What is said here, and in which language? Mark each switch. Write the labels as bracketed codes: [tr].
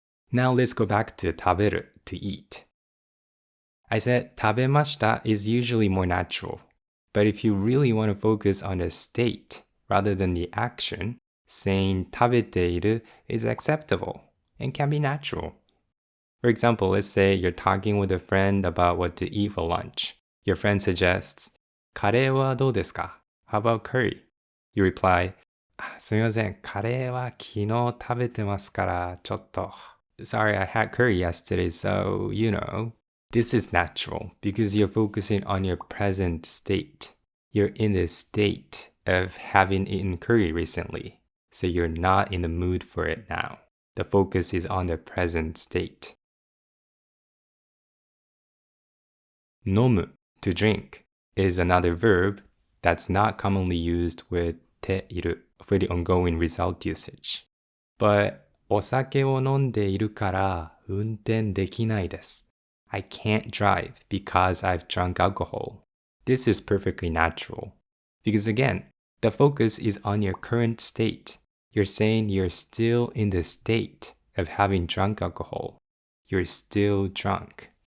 [en] Now let's go back to [ja] 食べる [en] to eat. I said [ja] 食べました [en] is usually more natural. But if you really want to focus on the state rather than the action, saying [ja] 食べている [en] is acceptable and can be natural. For example, let's say you're talking with a friend about what to eat for lunch. Your friend suggests, [ja] カレーはどうですか? [en] How about curry? You reply, [ja] すみません、カレーは昨日食べてますからちょっと. [en] Sorry, I had curry yesterday, so, This is natural because you're focusing on your present state. You're in the state of having eaten curry recently, so you're not in the mood for it now. The focus is on the present state. [ja] 飲む [en] to drink is another verb that's not commonly used with ている for the ongoing result usage. But [ja] お酒を飲んでいるから運転できないです. [en] I can't drive because I've drunk alcohol. This is perfectly natural. Because again, the focus is on your current state. You're saying you're still in the state of having drunk alcohol. You're still drunk.